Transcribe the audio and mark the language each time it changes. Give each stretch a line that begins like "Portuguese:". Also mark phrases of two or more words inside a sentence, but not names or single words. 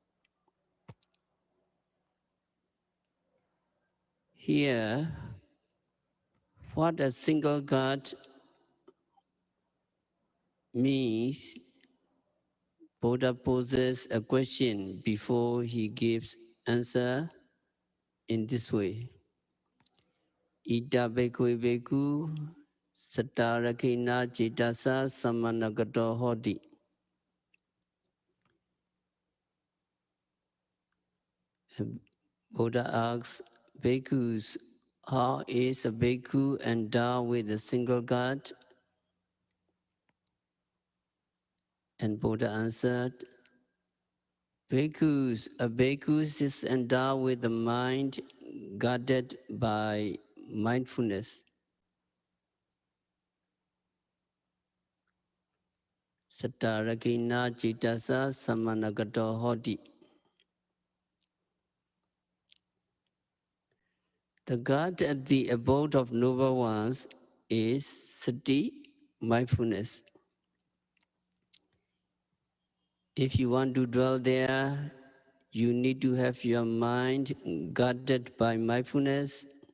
English: Here, what a single guard means, Buddha poses a question before he gives answer in this way.
Pali: Ita bhekkhve bhikkhu sattarakkhina cetasa samanagato hoti.
English: Buddha asks bhikkhus, how is a bhikkhu endowed with a single guard? And Buddha answered, bhikkhus, a bhikkhu is endowed with the mind guarded by mindfulness.
Pali: Sattarakkhina cetasa samanagato hoti.
English: The guard at the abode of noble ones is sati, mindfulness. If you want to dwell there, you need to have your mind guarded by mindfulness.